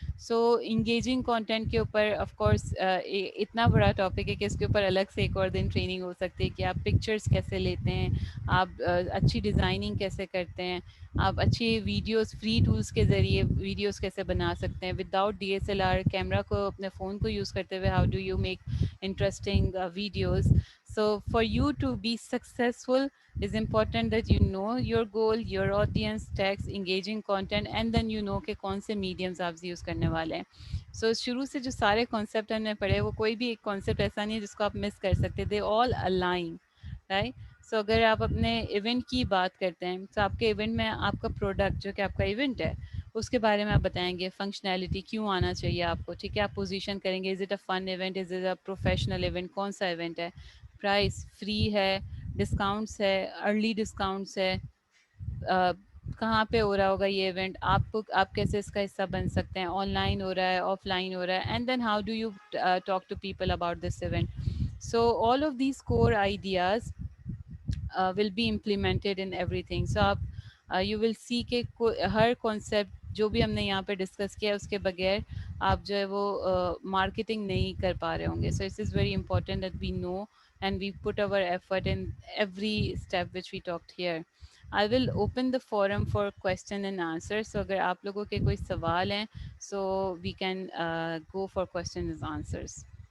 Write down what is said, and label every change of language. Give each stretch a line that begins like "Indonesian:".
Hindi: सो engaging content के ऊपर of course इतना बड़ा टॉपिक है कि इसके ऊपर अलग से एक और दिन ट्रेनिंग हो सकती है कि आप पिक्चर्स कैसे लेते हैं, आप अच्छी डिज़ाइनिंग कैसे करते हैं, आप अच्छी वीडियोस फ्री टूल्स के ज़रिए वीडियोस कैसे बना सकते हैं विदाउट DSLR कैमरा को, अपने फ़ोन को यूज़ करते हुए.
English: How do you make interesting videos. So for you to be successful is important that you know your goal, your audience, text, engaging content, and then you know
Hindi: कि कौन से mediums आप use करने वाले हैं. So शुरू से जो सारे concept हमने पढ़े, वो कोई भी एक concept ऐसा नहीं है जिसको आप miss कर सकते.
English: They all align, right?
Hindi: So अगर आप अपने event की बात करते हैं, तो आपके event में आपका product जो कि आपका event है, उसके बारे में आप बताएंगे. फंक्शनैलिटी क्यों आना चाहिए आपको, ठीक है. आप पोजीशन करेंगे,
English: is it a fun event, is it a professional event,
Hindi: कौन सा इवेंट है, प्राइस फ्री है, डिस्काउंट्स है, अर्ली डिस्काउंट्स है, कहाँ पे हो रहा होगा ये इवेंट, आप कैसे इसका हिस्सा बन सकते हैं, ऑनलाइन हो रहा है, ऑफलाइन हो रहा है,
English: And then how do you talk to people about this event. So all of these core ideas will be implemented in everything.
Hindi: So आप
English: you will see
Hindi: कि हर concept जो भी हमने यहाँ पे डिस्कस किया है उसके बगैर आप जो है वो मार्केटिंग नहीं कर पा रहे होंगे.
English: So it is very important that we know and we put our effort in every step which we talked here. I will open the forum for question and answer. So
Hindi: अगर आप लोगों के कोई सवाल हैं,
English: so we can go for questions and answers.